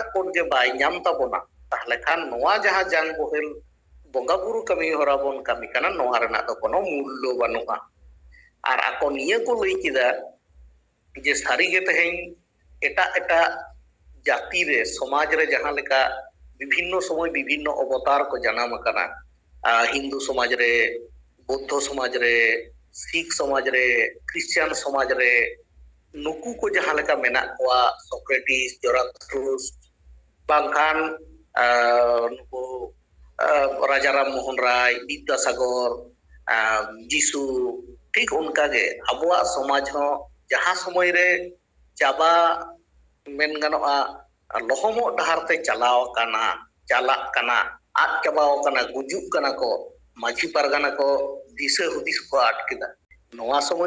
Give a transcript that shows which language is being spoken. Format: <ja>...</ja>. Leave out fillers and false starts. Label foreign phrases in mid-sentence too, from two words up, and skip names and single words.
<sat>ᱠᱳᱰ ᱜᱮ ᱵᱟᱭ ᱧᱟᱢ ᱛᱟᱵᱚᱱᱟ ᱛᱟᱦᱞᱮ ᱠᱷᱟᱱ ᱱᱚᱣᱟ ᱡᱟᱦᱟᱸ ᱡᱟᱝ ᱵᱳᱦᱮᱞ ᱵᱚᱸᱜᱟ ᱵᱩᱨᱩ ᱠᱟᱹᱢᱤ ᱦᱚᱨᱟ ᱵᱚᱱ ᱠᱟᱹᱢᱤ ᱠᱟᱱᱟ ᱱᱚᱣᱟ ᱨᱮᱱᱟᱜ ᱫᱚ ᱠᱳᱱᱳ ᱢᱩᱞᱞᱚ ᱵᱟᱹᱱᱩᱜᱼᱟ ᱟᱨ ᱟᱠᱚ ᱱᱤᱭᱟᱹ ᱠᱚ ᱞᱟᱹᱭ ᱠᱮᱫᱟ ᱡᱮ ᱥᱟᱹᱨᱤᱜᱮ ᱛᱮᱦᱮᱧ ᱮᱴᱟᱜ ᱡᱟᱹᱛᱤ ᱨᱮ ᱥᱚᱢᱟᱡᱽ ᱨᱮ ᱡᱟᱦᱟᱸ ᱞᱮᱠᱟ ᱵᱤᱵᱷᱤᱱᱱᱚ ᱥᱚᱢᱚᱭ ᱵᱤᱵᱷᱤᱱᱱᱚ অবতার ᱠᱚ ᱡᱟᱱᱟᱢ ᱟᱠᱟᱱᱟ হিন্দু সমাজ রে বৌদ্ধ সমাজ রে শিখ সমাজ রে খ্রিস্টান সমাজ রে ᱱᱩᱠᱩ ᱠᱚ ᱡᱟᱦᱟᱸ ᱞᱮᱠᱟ ᱢᱮᱱᱟᱜ ᱠᱚᱣᱟ ᱥᱚᱠᱨᱮᱴᱤᱥ ᱡᱚᱨᱟᱴᱷᱨᱩᱥ ᱵᱟᱝᱠᱷᱟᱱ ᱱᱩᱠᱩ ᱨᱟᱡᱟ ᱨᱟᱢ ᱢᱳᱦᱚᱱ ᱨᱟᱭ ᱵᱤᱫᱽᱫᱟᱥᱟᱜᱚᱨ ᱡᱤᱥᱩ ᱴᱷᱤᱠ ᱚᱱᱠᱟᱜᱮ ᱟᱵᱚᱣᱟᱜ ᱥᱚᱢᱟᱡᱽ ᱦᱚᱸ ᱡᱟᱦᱟᱸ ᱥᱚᱢᱚᱭ ᱨᱮ ᱪᱟᱵᱟ ᱢᱮᱱ ᱜᱟᱱᱚᱜᱼᱟ ᱞᱚᱦᱚᱢᱚᱜ ᱰᱟᱦᱟᱨ ᱛᱮ ᱪᱟᱞᱟᱜ ᱠᱟᱱᱟ ᱟᱫ ᱪᱟᱵᱟᱣ ᱠᱟᱱᱟ ᱜᱩᱡᱩᱜ ᱠᱟᱱᱟ ko ᱢᱟᱹᱡᱷᱤ ᱯᱟᱨᱜᱟᱱᱟ ko ᱫᱤᱥᱟᱹ ᱦᱩᱫᱤᱥ ᱠᱚ ᱟᱫ ᱠᱮᱫᱟ ᱱᱚᱣᱟ ᱥᱚᱢᱚᱭ</sat>